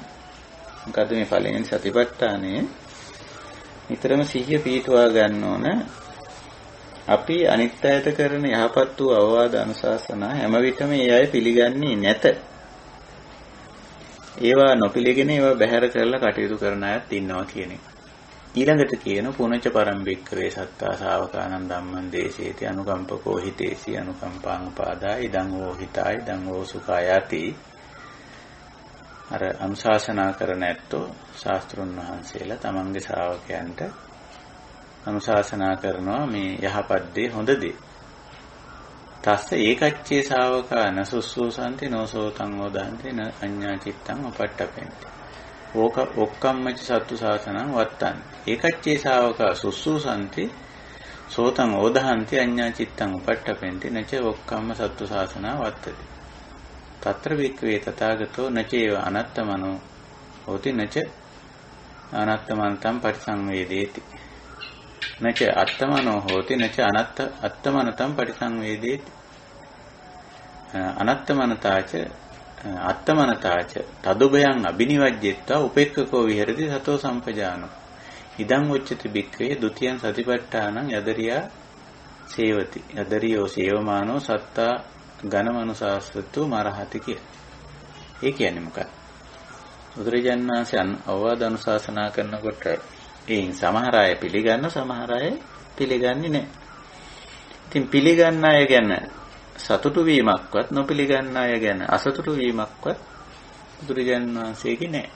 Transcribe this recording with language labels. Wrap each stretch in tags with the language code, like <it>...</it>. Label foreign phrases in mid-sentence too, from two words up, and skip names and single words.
<si>මොකද මේ පළවෙනි සතිපට්ඨානේ නිතරම සිහිය පිහිටුවා ගන්න ඕන. අපි අනිත් අයට කරන යහපත් වූ අවවාද අනුශාසනා හැම විටම ඒ අය පිළිගන්නේ නැත. ඒවා නොපිළිගෙන ඒවා බැහැර කරලා කටයුතු කරන අයත් ඉන්නවා කියන එක. ඊළඟට කියන</si> <pi>පුනච පරම්පික්කවේ සත්තා ශාවකානං ධම්මං දේශේති අනුකම්පකෝ හිතේසි අනුකම්පාං උපාදා ඉදං වූ හිතයි ඉදං වූ සුඛායති.</pi> <si>අර අනුශාසනා කරන ඇත්තෝ ශාස්ත්‍රුන් වහන්සේලා තමන්ගේ ශ්‍රාවකයන්ට අනුශාසනා කරනවා මේ යහපත් දේ හොඳ දේ.</si> <pi>තස්ස ඒකච්චේ ශාවකා නසුස්සෝසන්ති නෝසෝතං ඕදන්ති න අඤ්ඤා චිත්තං උපට්ඨපෙන්ති. ඔක්කම්මච සත්තු ශාසනං වත්තං. ඒකච්චේ ශාවකා සුස්සෝසන්ති සෝතං ඕදහන්ති අඤ්ඤා චිත්තං උපට්ඨපෙන්ති නච ඔක්කම්ම සත්තු ශාසනා වත්තති. తత్ర වික්‍රේ තථාගතෝ නචේව අනත්තමනෝ හෝති නච අනත්තමන්තං පරිසංවේදේති. නච අත්තමනෝ හෝති නච අත්තමනතං පරිසංවේදේති. අනත්තමනතාච අත්තමනතාච තදුභයං අබිනිවජ්ජෙත්වා උපේක්ඛකෝ විහෙරති සතෝ සම්පජානෝ. ඉදං උච්චති බික්ඛවේ ဒ ුතියං සතිපට්ඨානං යදරියා සේවති. යදරියෝ සේවමානෝ සත්තා ඝනමනුසාසතු මරහති කිය.</pi> <si>ඒ කියන්නේ මොකක්ද? බුදුරජාණන් වහන්සේ අවවාද අනුශාසනා කරනකොට එයින් සමහර අය පිළිගන්න, සමහර අය පිළිගන්නේ නැහැ. ඉතින් පිළිගන්න අය ගැන සතුටු වීමක්වත් නොපිළිගන්න අය ගැන අසතුටු වීමක්වත් බුදුරජාණන් වහන්සේගේ නැහැ.</si>